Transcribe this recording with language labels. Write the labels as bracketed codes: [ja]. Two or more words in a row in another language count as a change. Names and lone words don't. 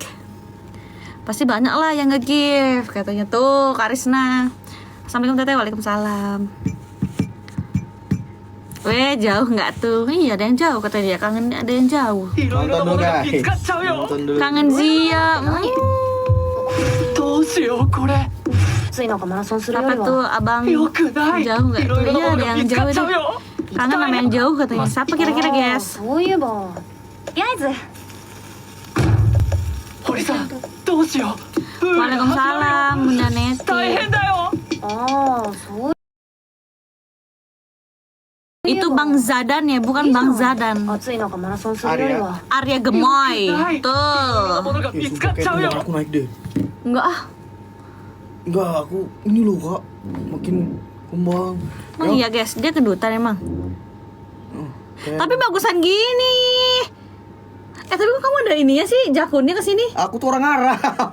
[id] Pasti banyak lah yang nge-give katanya tuh Karisna. Assalamualaikum Teteh. Waalaikumsalam. Weh, jauh nggak tuh? Iya, ada yang jauh katanya dia. Kangen ada yang jauh. Nonton dulu guys. Nonton dulu. Kangen Zia. [ja] どうしようこれ暑い中マラソンするよ [id] Siapa [ja] り [id] tuh [ja] は [id] abang? [ja] よくない [id] Jauh nggak [ja] い [id] tuh? [ja] ろいろな [id] Iya, [ja] も [id] ada [ja] のが [id] yang [ja] 見つか [id] jauh [ja] っちゃう [id] deh. [ja] よ [id] Kangen sama yang jauh katanya. Siapa kira-kira guys? [ja] そういえばとりあえず堀さんどうしようプールが始ま [id] Waalaikumsalam [ja] るよ [id] Bunda Neti. [ja] 大変だよああそう [id] Itu Bang Zadan ya, bukan Bang Zadan. [ja] 暑い中マラソンするよりは [id] Arya Gemoy. [ja] いろんな [id] Tuh. [ja] ものが見 [id] Ih, [ja] つか [id] sumpah [ja] っちゃう [id] kayaknya [ja] よ [id] aku naik deh. Enggak ah. Enggak, aku ini loh kak, makin kembang. Emang iya guys, dia kedutan emang. Tapi bagusan gini. Tapi kok kamu ada ininya sih, jakunnya ke sini. Aku tuh orang Arab.